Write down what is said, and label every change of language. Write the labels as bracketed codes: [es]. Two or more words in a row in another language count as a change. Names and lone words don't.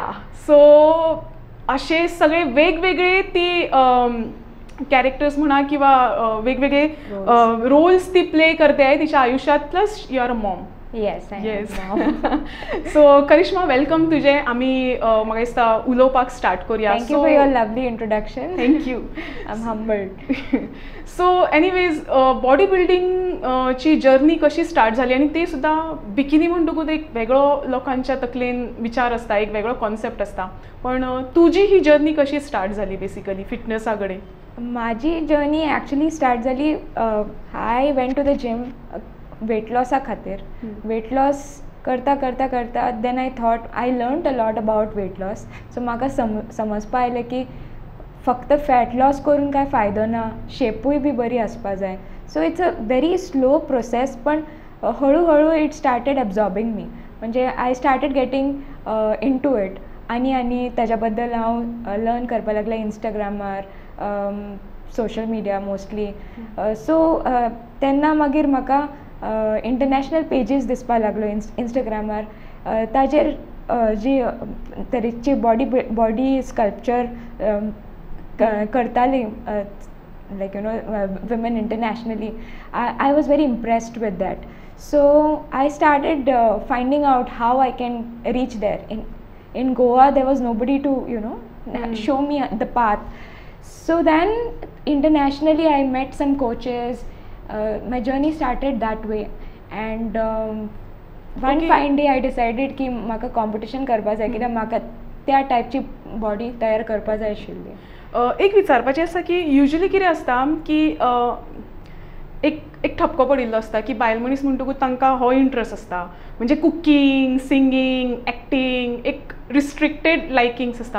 [mr] सो असे सगळे वेगवेगळे ती कॅरेक्टर्स म्हणा किंवा वेगवेगळे रोल्स ती प्ले करते आहे तिच्या आयुष्यात. [en] plus you are a mom. येस. [mr] सो करिश्मा, वेलकम तुझे. आम्ही मग उलोवपाक स्टार्ट करूया. [en] thank you for your lovely introduction. थँक्यू. I am humbled. so anyways, body building [mr] ची जर्नी कशी स्टार्ट झाली, आणि ते सुद्धा [kok] बिकिनी म्हणटकूच एक वेगळो लोकांच्या तकलेन विचार असता, एक वेगळो कॉन्सेप्ट असता. [mr] पण तुझी ही जर्नी कशी स्टार्ट झाली बेसिकली फिटनेसाकडे? माझी जर्नी ॲक्च्युली स्टार्ट झाली, [en] I went to the gym weight lossa खातीर. weight loss [kok] करता करता करता [en] then I thought I learn a lot about weight loss. [kok] सो म्हाका समजपा आयलें की फक्त [en] fat loss [kok] करून काय फायदो ना, शेपूय बी बरी आसपा जाय. [en] so it's a very slow process, [mr] पण हळूहळू [en] it started absorbing me. म्हणजे I started getting into it. [kok] आनी ताज्या बद्दल हांव लर्न करपा लागलें इंस्टाग्रामार, [en] social media mostly. [kok] सो तेन्ना मागीर म्हाका [en] international pages [kok] दिसपा लागलो इंस्टाग्रामार. ताजेर जी तरेची [en] body sculpture [kok] करताली, [en] like you know women internationally. I was very impressed with that. So I started finding out how I can reach there. In Goa there was nobody to show me the path. So then internationally I met some coaches. My journey started that way, and one fine day I decided [kok] की म्हाका कॉम्पिटिशन करपा जाय, कित्याक म्हाका त्या टायपची बॉडी तयार करपा जाय आशिल्ली. एक विचारपाचें आसा की युजली कितें आसता की एक ठपको पडिल्लो आसता की बायल मनीस म्हणटकूच तांकां हो इंट्रस्ट आसता, म्हणजे [en] cooking, singing, acting, [kok] एक [en] restricted likings [kok] आसता.